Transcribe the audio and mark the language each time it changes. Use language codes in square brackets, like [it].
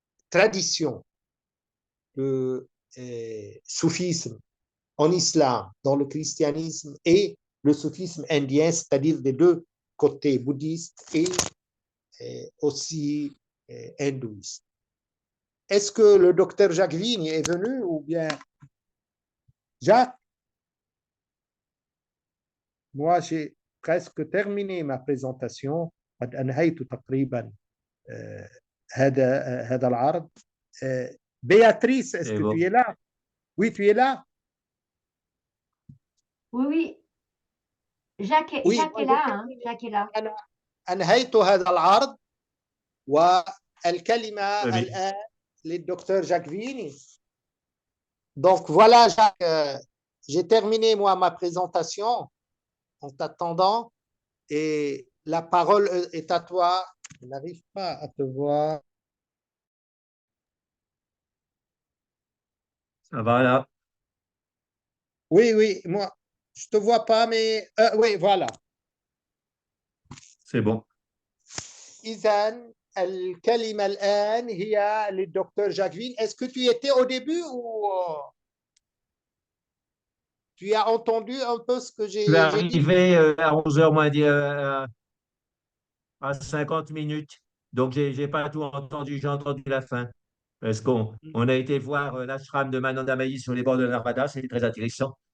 [fr] traditions de soufisme en islam, dans le christianisme et le soufisme indien, c'est-à-dire des deux côtés bouddhistes et aussi hindouistes. Est-ce que le docteur Jacques Vigne est venu ou bien Jacques? Moi, j'ai presque terminé ma présentation. [ar] قد أنهيت تقريبا هذا العرض. [fr] Béatrice, est-ce que tu es là? Oui, tu es là? Oui, oui. Jacques est là, hein? Jacques est là. [ar] أنا أنهيت هذا العرض والكلمة الآن للدكتور Jacques Vigne. [fr] Donc voilà, Jacques, j'ai terminé moi ma présentation en t'attendant et la parole est à toi. Je n'arrive pas à te voir. Ça va là? Oui, oui, moi, je ne te vois pas, mais oui, voilà. C'est bon. [ar] إذن الكلمة الآن هي للدكتور Jacques Vigne. [fr] Est-ce que tu étais au début ou tu as entendu un peu ce que Je suis j'ai dit? arrivé à 11h moins à 50 minutes. Donc, j'ai pas tout entendu, j'ai entendu la fin. Parce qu'on a été voir l'ashram de Mananda Mahi sur les bords de la Narmada, c'était très intéressant.